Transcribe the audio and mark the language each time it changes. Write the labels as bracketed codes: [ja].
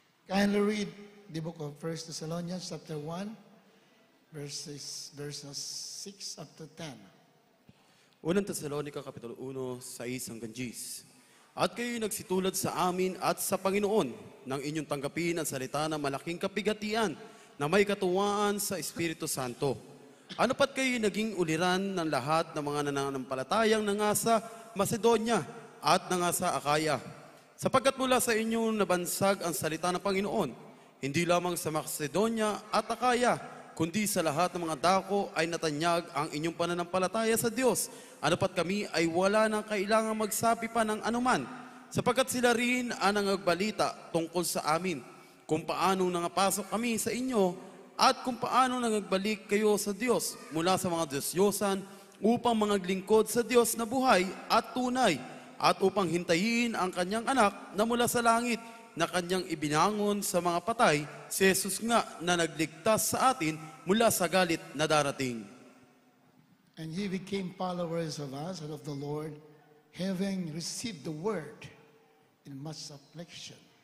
[en] Kindly read the book of 1 Thessalonians chapter 1, verses 6 up to 10. [tl] Unang Tesalonica, Kapitulo 1, 6 hanggang 10. At kayo'y nagsitulad sa amin at sa Panginoon nang inyong tanggapin ang salita ng malaking kapigatian na may katuwaan sa Espiritu Santo. Ano pat kayo'y naging uliran ng lahat ng mga nananampalatayang nangasa Macedonia at nangasa Akaya. Sapagkat mula sa inyong nabansag ang salita ng Panginoon, hindi lamang sa Macedonia at Akaya, kundi sa lahat ng mga dako ay natanyag ang inyong pananampalataya sa Diyos. Ano pat kami ay wala nang kailangang magsabi pa ng anuman, sapagkat sila rin ang nangagbalita tungkol sa amin, kung paano nangapasok kami sa inyo at kung paano nangagbalik kayo sa Diyos mula sa mga Diyos-Diyosan upang mangaglingkod sa Diyos na buhay at tunay at upang hintayin ang kanyang anak na mula sa langit na kanyang ibinangon sa mga patay, si Jesus nga na nagligtas sa atin mula sa galit na darating. [en] And ye became followers of us and of the Lord, having received the word in much affliction.